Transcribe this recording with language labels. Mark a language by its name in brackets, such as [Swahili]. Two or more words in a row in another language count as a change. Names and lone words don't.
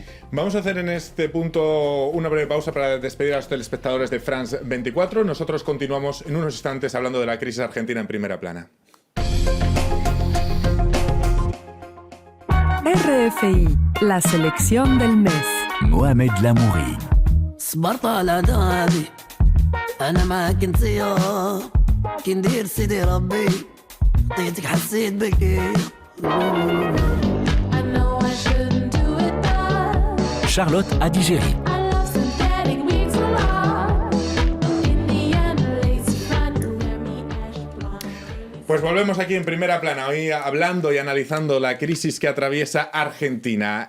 [Spanish] Vamos a hacer en este punto una breve pausa para despedir a los telespectadores de France 24. Nosotros continuamos en unos instantes hablando de la crisis argentina en primera plana. RFI, la selección del mes. Mohamed Lamouri. [Arabic] صبرت على دابي أنا معاك انتيا كي ندير سيدي ربي طيتك حسيت بك. [Spanish] Charlotte Adigéry. Pues volvemos aquí en primera plana, hoy hablando y analizando la crisis que atraviesa Argentina.